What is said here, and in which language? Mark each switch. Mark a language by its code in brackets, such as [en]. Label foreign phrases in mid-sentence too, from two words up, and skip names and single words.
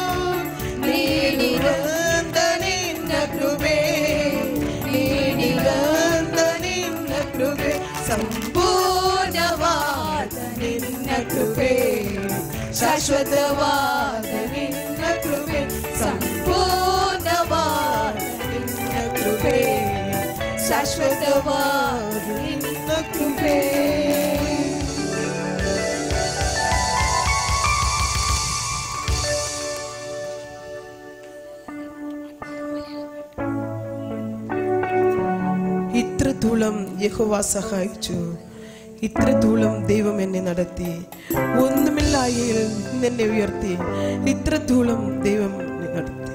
[kn] ನೀಡಿದಂತ ನಿನ್ನ ಕೃಪೆ ನೀಡಿದಂತ ನಿನ್ನ ಕೃಪೆ ಸಂಪೂರ್ಣವಾದ ನಿನ್ನ ಕೃಪೆ ಶಾಶ್ವತವಾದ ನಿನ್ನ ಕೃಪೆ ಸಂಪೂರ್ಣವಾದ ನಿನ್ನ ಕೃಪೆ ಶಾಶ್ವತವಾದ ನಿನ್ನ ಕೃಪೆ [ml] ഇത്രത്തോളം യഹോവ സഹായിച്ചു ഇത്രത്തോളം ദൈവം എന്നെ നടത്തി ഒന്നുമില്ലായിൽ എന്നെ ഉയർത്തി ഇത്രത്തോളം ദൈവം നടത്തി